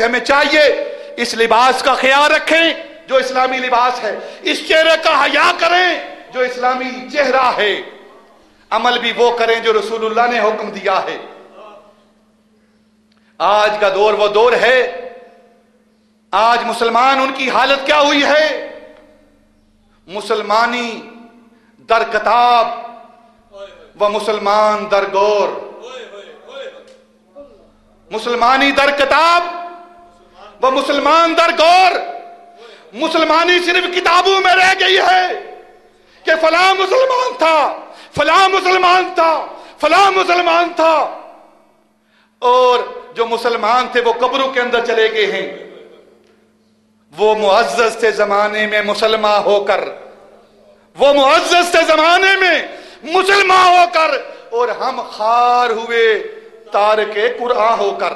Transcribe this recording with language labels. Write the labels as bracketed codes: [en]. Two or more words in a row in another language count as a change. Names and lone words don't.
[ur] ہمیں چاہیے اس لباس کا خیال رکھیں جو اسلامی لباس ہے، اس چہرے کا حیا کریں جو اسلامی چہرہ ہے، عمل بھی وہ کریں جو رسول اللہ نے حکم دیا ہے۔ آج کا دور وہ دور ہے، آج مسلمان ان کی حالت کیا ہوئی ہے؟ [fa] مسلمانی در کتاب و مسلمان در گور، مسلمانی در کتاب و مسلمان در گور۔ [ur] مسلمانی صرف کتابوں میں رہ گئی ہے کہ فلاں مسلمان تھا، فلاں مسلمان تھا، فلاں مسلمان تھا، اور جو مسلمان تھے وہ قبروں کے اندر چلے گئے ہیں۔ وہ معزز تھے زمانے میں مسلمہ ہو کر، وہ معزز تھے زمانے میں مسلمہ ہو کر، اور ہم خار ہوئے تارک قرآن ہو کر۔